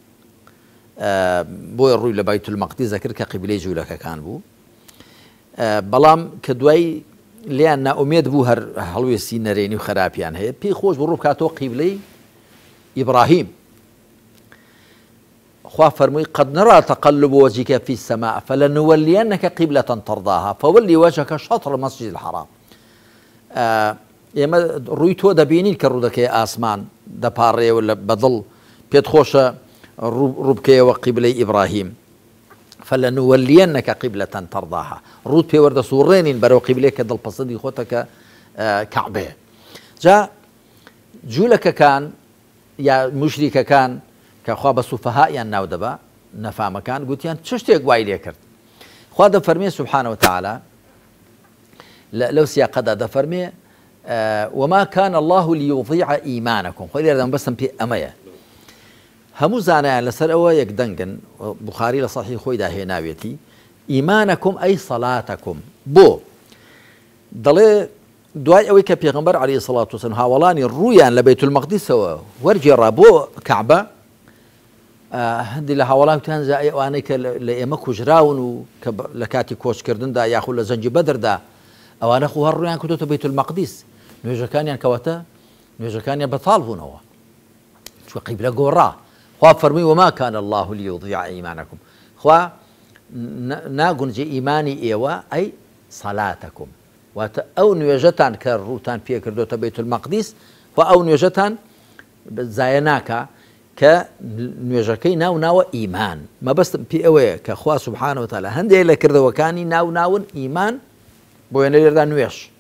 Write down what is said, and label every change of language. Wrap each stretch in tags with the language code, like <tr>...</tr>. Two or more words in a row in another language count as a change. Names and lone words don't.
<ckb>بۆی ڕووی لە بەیت المەقدیس دەکرد کە قیبلەی جوولەکەکان بوو بەڵام کە دوای لیان ناومێد بوو هەر هەڵوێستی نەرێنی و خراپیان هەیە پێی خۆش بڕوو بکاتەوە قیبلەی ئیبراهیم خوا فەرمووی</ckb> <ar>قد نرى تقلب وجهك في السماء فلنولينك قبلة ترضاها فولي وجهك شطر المسجد الحرام</ar> <ckb>ئێمە ڕووی تۆ دەبینین کە ڕوودەکەی ئاسمان دەپاڕێەوە لە بەدڵ پێت خۆشە ڕووبکەیەوە قیبلەی ئیبراهیم</ckb> <ar>فلنولينك قبلة ترضاها</ar> <ckb>ڕوود پێوەردە سوڕێنین بەرەو قیبلەیە کە دڵپەسەندی خۆتەکە کەعبەیە جا جوولەکەکان یا مشریکەکان کە خوا بە سوفەهایان ناو دەبا نەفامەکان گوتیان چ شتێک وای لێ کرد خوا دەفەرمێ</ckb> <ar>سبحانه وتعالى</ar> <ckb>لەو سیاقەدا دەفەرمێ</ckb> <ar>وما كان الله ليضيع إيمانكم</ar> <ckb>خۆی لێرەدەم بەسم پێ ئەمەیە هەموو زانایان لەسەر ئەوە یەک دەنگن بوخاری لە سەحیح خۆیدا هێناوێتی ئیمانەکم ئەی سەڵاتەکم بۆ دەڵێ دوای ئەوەی کە پێغەمبەر</ckb> <ar>عەلەیهی سەڵات وسەلام</ar> <ckb>هاوڵانی ڕوویان لە بەیت المەقدیسەوە وەرجێڕا بۆ کەعبە هەندێک لە هاوڵان وتیان جا ئەوانەی کە لە ئێمە کوژراون و کە لە کاتی کۆچکردندا یاخود لە زەنجی بەدردا ئەوانە خو هەر ڕویان کردوتە بەیت المەقدیس نوێژەکانیان کەواتە نوێژەکانیان بەتاڵ بوونەوە چوە قیبلە گۆڕا خوا فەرمووی</ckb> <ar>وما كان الله ليضيع إيمانكم</ar> <ckb>خوا ناگونجێ ئیمانی ئێوە ئەی سەڵاتەکم واتە ئەو نوێژەتان کە ڕووتان پێ کردوتە بەیت المەقدیس خوا ئەو نوێژەتان زایە ناکە کە نوێژەکەی ناوناوە ئیمان مەبەستم پێ ئەوەیە کە خوا</ckb> <ar>سبحانه وتعالى</ar> <ckb>هەندێک لە کردەوەکانی ناون ئیمان بۆ وێنە لێرەدا نوێژ</ckb>